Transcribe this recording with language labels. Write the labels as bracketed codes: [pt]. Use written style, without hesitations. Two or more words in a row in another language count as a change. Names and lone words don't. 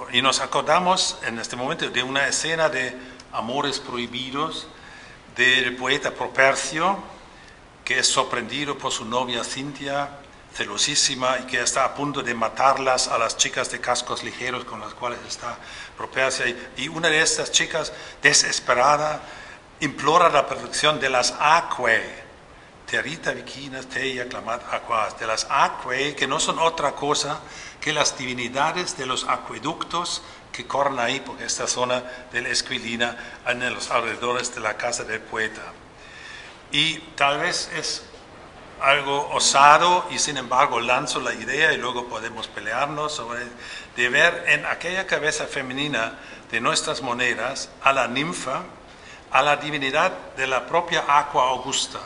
[es] Y nos acordamos en este momento de una escena de amores prohibidos del poeta Propercio, que es sorprendido por su novia Cintia, celosísima, y que está a punto de matarlas a las chicas de cascos ligeros con las cuales está Propercio. Y una de estas chicas, desesperada, implora la protección de las aquae, [la] terita viquinas teia clamat aquas, [es] de las aquae, que no son otra cosa que las divinidades de los acueductos que corren ahí, porque esta zona de la Esquilina, en los alrededores de la casa del poeta. Y tal vez es algo osado, y sin embargo lanzo la idea, y luego podemos pelearnos sobre, de ver en aquella cabeza femenina de nuestras monedas a la ninfa, a la divinidad de la propia Aqua Augusta.